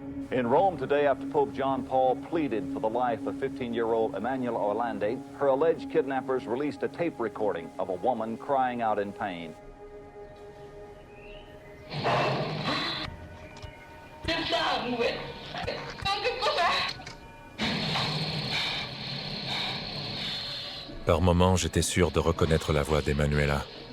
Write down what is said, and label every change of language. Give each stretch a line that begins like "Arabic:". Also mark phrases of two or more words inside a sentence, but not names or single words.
English: In Rome today, after Pope John Paul pleaded for the life of 15-year-old Emanuela Orlandi, her alleged kidnappers released a tape recording of a woman crying out in pain.
French: Par moments, j'étais sûr de reconnaître la voix d'Emanuela.